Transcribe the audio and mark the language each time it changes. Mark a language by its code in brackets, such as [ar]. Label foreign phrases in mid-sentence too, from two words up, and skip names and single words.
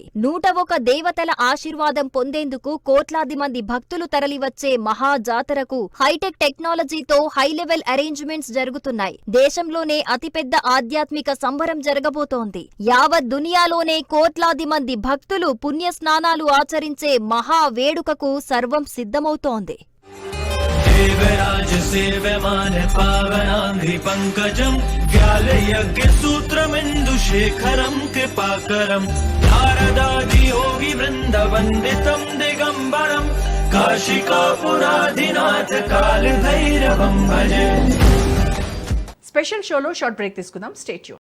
[te] 101 దేవతల ఆశీర్వాదం పొందేందుకు కోట్లాది మంది భక్తులు తరలివచ్చే మహా జాతరకు [en] hi-tech technology-tho high-level arrangements [te] జరుగుతున్నాయి. దేశంలోనే అతిపెద్ద ఆధ్యాత్మిక సంబరం జరగబోతోంది. యావత్ దునియాలోనే కోట్లాది మంది భక్తులు పుణ్యస్నానాలు ఆచరించే మహా వేడుకకు సర్వం సిద్ధమవుతోంది. [sa] देवराज सेव्यमान पावनांघ्रि पंकजं व्यालयज्ञ सूत्रमिन्दुशेखरं कृपाकरं नारदादि योगी वृन्दवन्दितं दिगम्बरं काशिकापुराधिनाथ कालभैरवं भजे. [en] special show-lo short break [te] తీసుకుందాం. [en] stay tune.